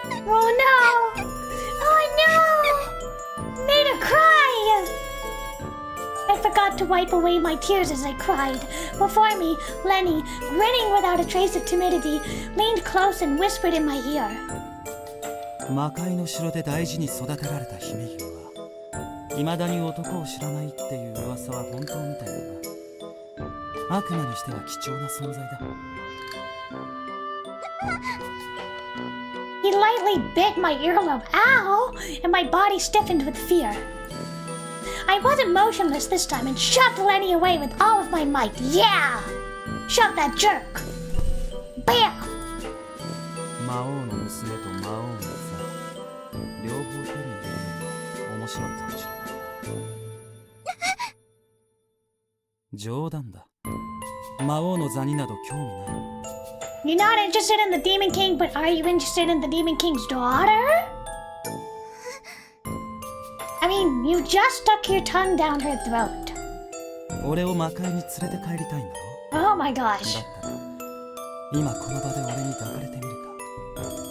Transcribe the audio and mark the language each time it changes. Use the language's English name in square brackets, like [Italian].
[English] Oh no! Made her cry! I forgot to wipe away my tears as I cried. Before me, Lenny, grinning without a trace of timidity, leaned close and whispered in my ear. [Japanese] 魔界の城で大事に育てられた姫姫は未だに男を知らないっていう噂は本当みたいだが、悪魔にしては貴重な存在だ。 [English] He lightly bit my earlobe, ow, and my body stiffened with fear. I wasn't motionless this time and shoved Lenny away with all of my might. Yeah! Shove that jerk! Bam! [Japanese] 魔王の娘と魔王の座、両方手に入れるの面白いかもしれないな。冗談だ。魔王の座になど興味ない。 [English] You're not interested in the Demon King, but are you interested in the Demon King's daughter? I mean, you just stuck your tongue down her throat. [Japanese] 俺を魔界に連れて帰りたいんだろ？ [English] Oh my gosh. [Japanese] だったら、今この場で俺に抱かれてみるか。